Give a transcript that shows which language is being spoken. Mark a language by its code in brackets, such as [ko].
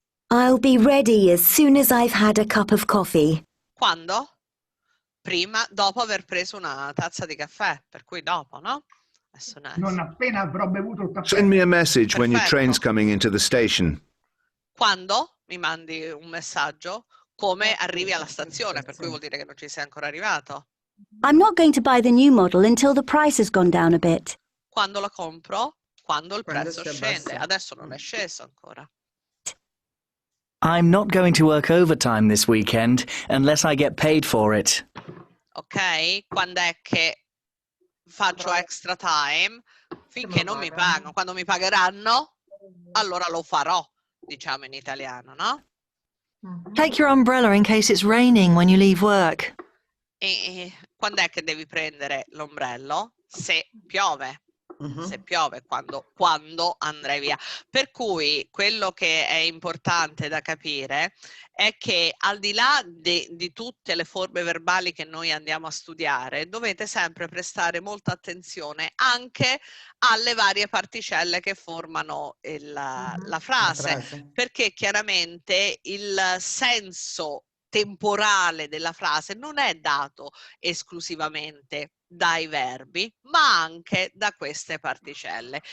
[en] I'll be ready as soon as I've had a cup of coffee. [it] Quando? Prima, dopo aver preso una tazza di caffè, per cui dopo, no? Non appena avrò bevuto il caffè. [en] Send me a message when your train's coming into the station. [it] Quando mi mandi un messaggio, come arrivi alla stazione, per cui vuol dire che non ci sei ancora arrivato. [en] I'm not going to buy the new model until the price has gone down a bit. [it] Quando la compro? Quando il prezzo scende. Adesso non è sceso ancora. [en] I'm not going to work overtime this weekend unless I get paid for it. Ok? [it] Quando è che faccio extra time? Finché non mi pagano. Quando mi pagheranno, allora lo farò, diciamo in italiano, no? [en] Take your umbrella in case it's raining when you leave work. [it] E quando è che devi prendere l'ombrello? Se piove. Se piove, quando andrai via. Per cui quello che è importante da capire è che al di là di tutte le forme verbali che noi andiamo a studiare, dovete sempre prestare molta attenzione anche alle varie particelle che formano la frase, perché chiaramente il senso temporale della frase non è dato esclusivamente dai verbi, ma anche da queste particelle.